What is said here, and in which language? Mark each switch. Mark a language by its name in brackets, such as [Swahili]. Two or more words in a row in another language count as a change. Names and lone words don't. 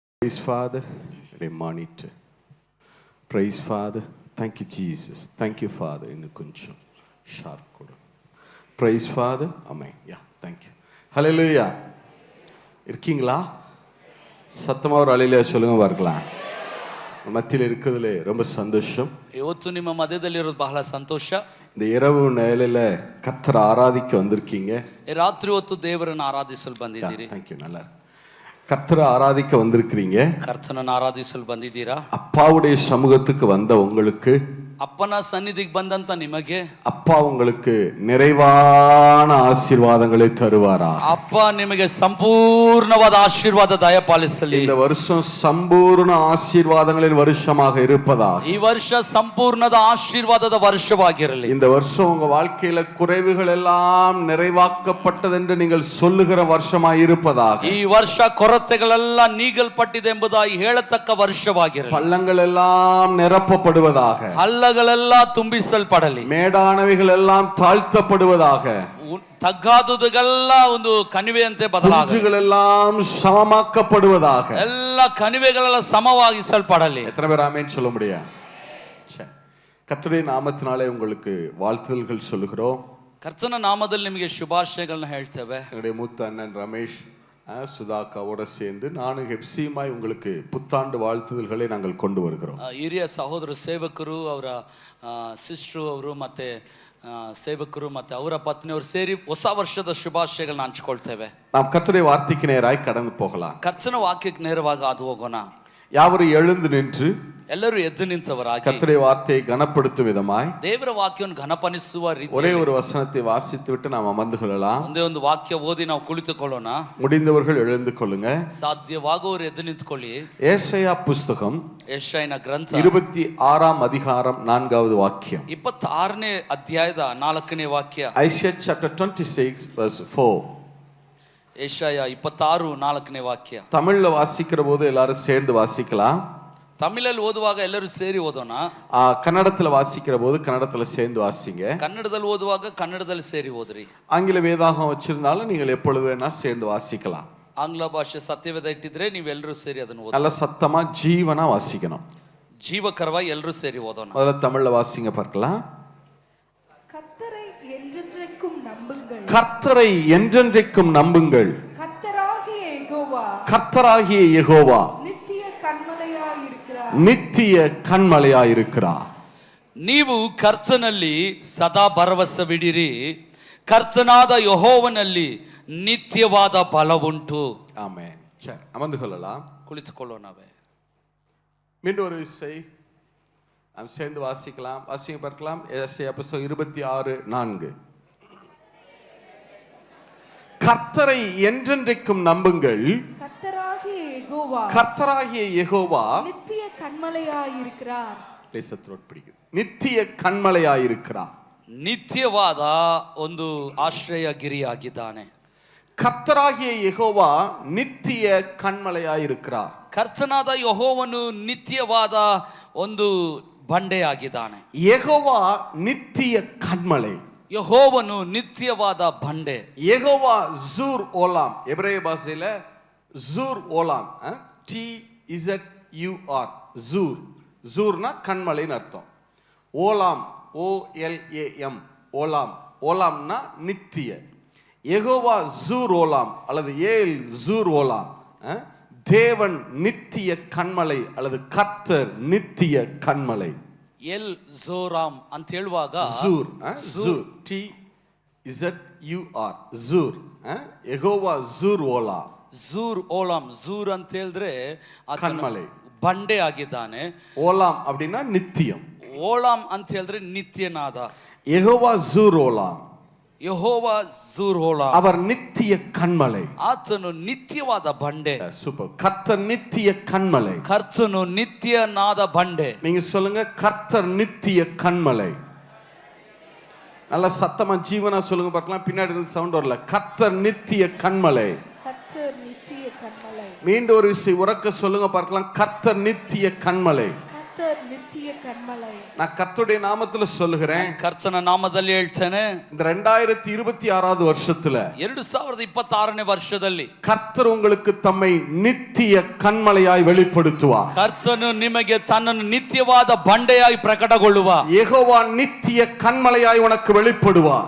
[English] Praise Father. Monitor. Praise Father. Thank you Jesus. Thank you Father. [Tamil] இன்னும் கொஞ்சம் ஷார்ப் கொடு. [English] Praise Father. Amen. Yeah, thank you. Hallelujah. [Tamil] இருக்கீங்களா? சத்தமா ஒரு ஹalleluya சொல்லுங்க பார்க்கலாம். மத்தியில் இருக்கிறதுல ரொம்ப சந்தோஷம். [Kannada] ಇವತ್ತು ನಿಮ್ಮ ಮಧ್ಯದಲ್ಲಿರೋದು ಬಹಳ ಸಂತೋಷ. [Tamil] இந்த இரவு நேரத்துல கர்த்தரை ஆராதிக்க வந்திருக்கீங்க. [Kannada] ರಾತ್ರಿ ಹೊತ್ತು ದೇವರನ್ನು ಆರಾಧಿಸಲು ಬಂದಿದ್ದೀರಿ. [English] Thank you. [Tamil] நல்லா கர்த்தரை ஆராதிக்க வந்திருக்கிறீங்க. [Kannada] ಕರ್ತನನ್ನು ಆರಾಧಿಸಲು ಬಂದಿದ್ದೀರಾ? [Tamil] அப்பாவுடைய சமூகத்துக்கு வந்த உங்களுக்கு, [Kannada] ಅಪ್ಪನ ಸನ್ನಿಧಿಗೆ ಬಂದಂತ ನಿಮಗೆ [Tamil] அப்பா உங்களுக்கு நிறைவான ஆசீர்வாதங்களை தருவாரா? [Kannada] ಅಪ್ಪ ನಿಮಗೆ ಸಂಪೂರ್ಣವಾದ ಆಶೀರ್ವಾದ ದಯಪಾಲಿಸಲಿ. [Tamil] இந்த வருஷம் சம்பூர்ண ஆசீர்வாதங்களின் வருஷமாக இருப்பதாக. [Kannada] ಈ ವರ್ಷ ಸಂಪೂರ್ಣದ ಆಶೀರ್ವಾದದ ವರ್ಷವಾಗಿರಲಿ. [Tamil] இந்த வருஷம் உங்க வாழ்க்கையில குறைவுகள் எல்லாம் நிறைவாக்கப்பட்டது என்று நீங்கள் சொல்லுகிற வருஷமாய் இருப்பதாக. [Kannada] ಈ ವರ್ಷ ಕೊರತೆಗಳೆಲ್ಲ ನೀಗಲ್ಪಟ್ಟಿದೆ ಎಂಬುದಾಗಿ ಹೇಳತಕ್ಕ ವರ್ಷವಾಗಿರಲಿ. [Tamil] பள்ளங்கள் எல்லாம் நிரப்பப்படுவதாக. [Kannada] ಹಳ್ಳಗಳೆಲ್ಲ ತುಂಬಿಸಲ್ಪಡಲಿ. [Tamil] மேடானவைகள் எல்லாம் தாழ்த்தப்படுவதாக. [Kannada] ತಗ್ಗಾದುದೆಲ್ಲ ಒಂದು ಕಣಿವೆಯಂತೆ ಬದಲಾಗಲಿ. [Tamil] எல்லாம் சமமாக்கப்படுவதாக. ಎಲ್ಲ ಕಣಿವೆಗಳೆಲ್ಲ ಸಮವಾಗಿಸಲ್ಪಡಲಿ. எத்தனை பேர் ஆமென் சொல்ல முடியும்? கர்த்தருடைய நாமத்தினாலே உங்களுக்கு வாழ்த்துதல்கள் சொல்லுகிறோம். [Kannada] ಕರ್ತನ ನಾಮದಲ್ಲಿ ನಿಮಗೆ ಶುಭಾಶಯಗಳನ್ನ ಹೇಳ್ತೇವೆ. [Tamil] என்னுடைய மூத்த அண்ணன் ரமேஷ் சுதாக்காவோட சேர்ந்து நானும் ஹெப்சியுமாய் உங்களுக்கு புத்தாண்டு வாழ்த்துதல்களை நாங்கள் கொண்டு வருகிறோம். [Kannada] ಹಿರಿಯ ಸಹೋದರ ಸೇವಕರು, ಅವರ ಸಿಸ್ಟರು, ಅವರು ಮತ್ತೆ ಸೇವಕರು ಮತ್ತೆ ಅವರ ಪತ್ನಿಯವರು ಸೇರಿ ಹೊಸ ವರ್ಷದ ಶುಭಾಶಯಗಳನ್ನ ಹಂಚಿಕೊಳ್ತೇವೆ. [Tamil] நாம் கர்த்தருடைய வார்த்தைக்கு நேராய் கடந்து போகலாம். [Kannada] ಕರ್ತನ ವಾಕ್ಯಕ್ಕೆ ನೇರವಾಗಿ ಹಾದು ಹೋಗೋಣ. [Tamil] யாவரும் எழுந்து நின்று [Kannada] ಎಲ್ಲರೂ ಎದ್ದು ನಿಂತವರಾಗಿ [Tamil] கர்த்தருடைய வார்த்தையை கனப்படுத்தும் விதமாய் [Kannada] ದೇವರ ವಾಕ್ಯವನ್ನು ಘನಪಡಿಸುವ ರೀತಿ [Tamil] ஒரே ஒரு வசனத்தை வாசித்து விட்டு நாம் அமர்ந்து கொள்ளலாம். [Kannada] ಒಂದೇ ಒಂದು ವಾಕ್ಯ ಓದಿ ನಾವು ಕುಳಿತುಕೊಳ್ಳೋಣ. [Tamil] முடிந்தவர்கள் எழுந்து கொள்ளுங்க. [Kannada] ಸಾಧ್ಯವಾಗುವವರು ಎದ್ದು ನಿಂತುಕೊಳ್ಳಿ. [Tamil] ஏசாயா புஸ்தகம் [Kannada] ಯೆಶಾಯನ ಗ್ರಂಥ [Tamil] 26ஆம் அதிகாரம் 4வது வாக்கியம். [Kannada] 26ನೇ ಅಧ್ಯಾಯದ 4ನೇ ವಾಕ್ಯ. [English] Isaiah chapter 26 verse 4. [Kannada] ಯೆಶಾಯ 26:4ನೇ ವಾಕ್ಯ. [Tamil] தமிழ்ல வாசிக்கிற போது எல்லாரும் சேர்ந்து வாசிக்கலாம். [Kannada] ತಮಿಳಲ್ಲಿ ಓದುವಾಗ ಎಲ್ಲರೂ ಸೇರಿ ಓದೋಣ. [Tamil] ಕನ್ನಡத்துல வாசிக்கிற போது கன்னடத்துல சேர்ந்து வாசிங்க. [Kannada] ಕನ್ನಡದಲ್ಲಿ ಓದುವಾಗ ಕನ್ನಡದಲ್ಲಿ ಸೇರಿ ಓದ್ರಿ. [Tamil] ஆங்கில வேதாகம் வச்சிருந்தாலும் நீங்கள் எப்பொழுது வேணா சேர்ந்து வாசிக்கலாம். [Kannada] ಆಂಗ್ಲ ಭಾಷೆ ಸತ್ಯವೇದ ಇಟ್ಟಿದ್ರೆ ನೀವೆಲ್ಲರೂ ಸೇರಿ ಅದನ್ನು ಓದಿ. [Tamil] நல்ல சத்தமா ஜீவனா வாசிக்கணும். [Kannada] ಜೀವಕರವಾಗಿ ಎಲ್ಲರೂ ಸೇರಿ ಓದೋಣ. [Tamil] முதல்ல தமிழ்ல வாசிங்க பார்க்கலாம். கர்த்தரை என்றென்றைக்கும் நம்புங்கள். கர்த்தரை என்றென்றைக்கும் நம்புங்கள். கர்த்தராகிய யெகோவா, கர்த்தராகிய யெகோவா நித்திய கன்மலையாயிருக்கிறார். [Kannada] ನೀವು ಕರ್ತನಲ್ಲಿ ಸದಾ ಭರವಸವಿಡಿರಿ. ಕರ್ತನಾದ ಯೆಹೋವನಲ್ಲಿ ನಿತ್ಯವಾದ ಬಲವುಂಟು. [Tamil] ஆமென். சரி, அமர்ந்து கொள்ளலாம். [Kannada] ಕುಳಿತುಕೊಳ್ಳೋಣವೇ. [Tamil] மீண்டும் ஒரு விசை நாம் சேர்ந்து வாசிக்கலாம். வாசிங்க பார்க்கலாம். ஏசாயா புஸ்தகம் 26:4. கர்த்தரை என்றென்றைக்கும் நம்புங்கள். கர்த்தராகிய யெகோவா நித்திய கன்மலையாயிருக்கிறார். லேசத்ரோட் பிடிக்குது. நித்திய கன்மலையாயிருக்கிறார். [Kannada] ನಿತ್ಯವಾದ ಒಂದು ಆಶ್ರಯಗಿರಿಯಾಗಿದ್ದಾನೆ. [Tamil] கர்த்தராகிய யெகோவா நித்திய கன்மலையாயிருக்கிறார். [Kannada] ಕರ್ತನಾದ ಯೆಹೋವನು ನಿತ್ಯವಾದ ಒಂದು ಬಂಡೆಯಾಗಿದ್ದಾನೆ. [Tamil] யெகோவா நித்திய கன்மலை. [Kannada] ಯೆಹೋವನು ನಿತ್ಯವಾದ ಬಂಡೆ. [Tamil] யெகோவா [Hebrew] צור עולם. [Tamil] எபிரேய பாஷையில [Hebrew] צור עולם. [Tamil] TZUR ஜூர். ஜூர்னா கண்மலைன்னு அர்த்தம். ஓலாம் OLAM ஓலாம். ஓலாம்னா நித்திய. யெகோவா [Hebrew] צור עולם [Tamil] அல்லது [Hebrew] אל צור עולם. [Tamil] தேவன் நித்திய கண்மலை அல்லது கர்த்தர் நித்திய கண்மலை. [Kannada] ಎಲ್ ಜೋರಾಮ್ ಅಂತ ಹೇಳುವಾಗ [Hebrew] צור צור TZUR ஜூர். יהוה צור עולם. צור עולם. [Kannada] ಝೂರ್ ಅಂತ ಹೇಳಿದ್ರೆ ಕನ್ಮಲೆ, ಬಂಡೆ ಆಗಿದ್ದಾನೆ. [Tamil] ಓಲಾಮ್ அப்படினா நித்தியம். [Kannada] ಓಲಾಮ್ ಅಂತ ಹೇಳಿದ್ರೆ ನಿತ್ಯನಾದ. [Hebrew] יהוה צור עולם. [Kannada] ಯೆಹೋವಾ [Hebrew] צור עולם. [Tamil] அவர் நித்திய கன்மலை. [Kannada] ಆತನು ನಿತ್ಯವಾದ ಬಂಡೆ. [Tamil] சூப்பர். கர்த்தர் நித்திய கன்மலை. [Kannada] ಕರ್ತನು ನಿತ್ಯನಾದ ಬಂಡೆ. [Tamil] நீங்க சொல்லுங்க, கர்த்தர் நித்திய கன்மலை. நல்ல சத்தமா ஜீவனா சொல்லுங்க பார்க்கலாம். பின்னாடி இருந்து சவுண்ட் வரல. கர்த்தர் நித்திய கன்மலை. கர்த்தர் நித்திய கன்மலை. மீண்டும் ஒரு விசை உரக்க சொல்லுங்க பார்க்கலாம். கர்த்தர் நித்திய கன்மலை. கர்த்தர் கர்த்தர் நித்திய கன்மலை. நான் கர்த்தருடைய நாமத்துல சொல்லுகிறேன், [Kannada] ಕರ್ತನ ನಾಮದಲ್ಲಿ ಹೇಳ್ತೇನೆ, [Tamil] இந்த 2026வது வருஷத்துல [Kannada] 2026ನೇ ವರ್ಷದಲ್ಲಿ [Tamil] கர்த்தர் உங்களுக்கு தம்மை நித்திய கன்மலையாய் வெளிப்படுத்துவார். [Kannada] ಕರ್ತನು ನಿಮಗೆ ತನ್ನನ್ನು ನಿತ್ಯವಾದ ಬಂಡೆಯಾಗಿ ಪ್ರಕಟಗೊಳ್ಳುವ. [Tamil] யெகோவா நித்திய கன்மலையாய் உனக்கு வெளிப்படுவார்.